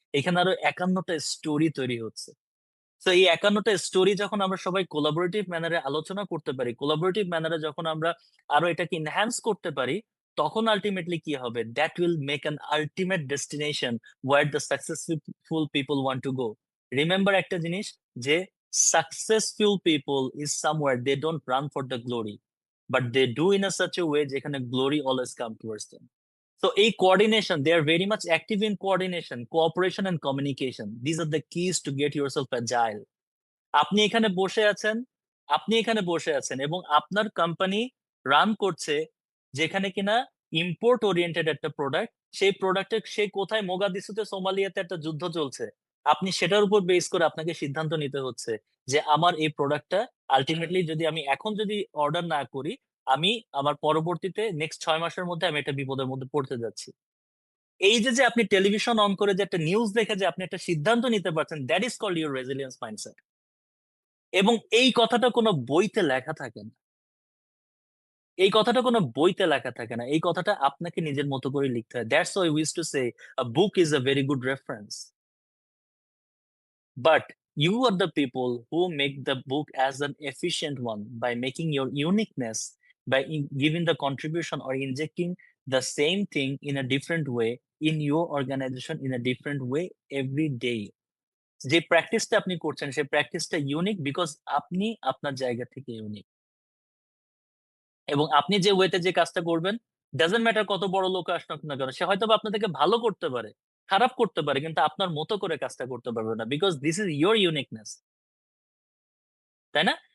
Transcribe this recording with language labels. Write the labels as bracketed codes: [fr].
[bn] এখানে আরো 51টা স্টোরি তৈরি হচ্ছে। তো এই 51টা স্টোরি যখন আমরা সবাই কোলাবোরেটিভ ম্যানারে আলোচনা করতে পারি, কোলাবোরেটিভ ম্যানারে যখন আমরা আরো এটাকে ইনহ্যান্স করতে পারি, তখন আলটিমেটলি কি হবে? [en] That will make an ultimate destination where the successful people want to go. Remember [bn] একটা জিনিস, যে [en] Successful people is somewhere they don't run for the glory, but they do in a such a way যেখানে glory always come towards them. So a coordination, they are very much active in coordination, cooperation and communication. These are the keys to get yourself agile. [bn] আপনি এখানে বসে আছেন, আপনি এখানে বসে আছেন এবং আপনার কোম্পানি রান করছে যেখানে কিনা ইম্পোর্ট ওরিয়েন্টেড একটা প্রোডাক্ট, সেই প্রোডাক্টের সে কোথায় মোগাদিসুতে সোমালিয়াতে একটা যুদ্ধ চলছে, আপনি সেটার উপর বেস করে আপনাকে সিদ্ধান্ত নিতে হচ্ছে যে আমার এই প্রোডাক্টটা আলটিমেটলি যদি আমি এখন যদি অর্ডার না করি, আমি আমার পরবর্তীতে নেক্সট 6 মাসের মধ্যে আমি একটা বিপদের মধ্যে পড়তে যাচ্ছি। এই যে আপনি টেলিভিশন অন করে যে একটা নিউজ দেখে যে আপনি একটা সিদ্ধান্ত নিতে পারছেন, [en] That is called your resilience mindset. [bn] এবং এই কথাটা কোনো বইতে লেখা থাকে না, এই কথাটা কোনো বইতে লেখা থাকে না, এই কথাটা আপনাকে নিজের মতো করে লিখতে হয়। That's why we used to say a book is a very good reference, but [en] you are the people who make the book as an efficient one by making your uniqueness, by giving the contribution or injecting the same thing in a different way in your organization in a different way every day. [bn] যে প্র্যাকটিসটা আপনি করছেন সেই প্র্যাকটিসটা unique because আপনি আপনার জায়গা থেকে ইউনিক, এবং আপনি যে ওয়েতে যে কাজটা করবেন, [en] doesn't matter [bn] কত বড় লোক আসুক না কেন, সে হয়তো আপনার থেকে ভালো করতে পারে, খারাপ করতে পারে, কিন্তু আপনার মতো করে কাজটা করতে পারবে না, [en] because this is your uniqueness, [bn] তাই না?